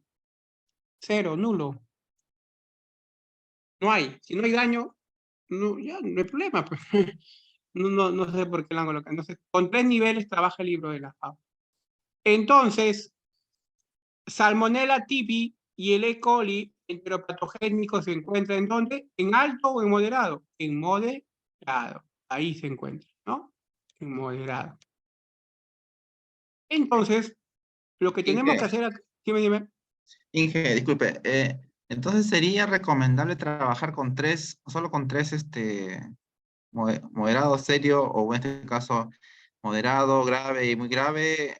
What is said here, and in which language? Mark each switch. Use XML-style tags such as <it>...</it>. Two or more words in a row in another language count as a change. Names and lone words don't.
<es>0, nulo. No hay. Si no hay daño, no, ya no hay problema, pues. No sé por qué lo han colocado. Entonces, con 3 niveles trabaja el libro de la FAO. Entonces, Salmonella typhi y el E. coli enteropatogénico se encuentran ¿en dónde? ¿En alto o en moderado? En moderado. Ahí se encuentra, ¿no? En moderado. Entonces, lo que tenemos que hacer... Dime. Inge, disculpe, entonces sería recomendable trabajar con solo con tres, moderado, serio, o en este caso, moderado, grave y muy grave,</es>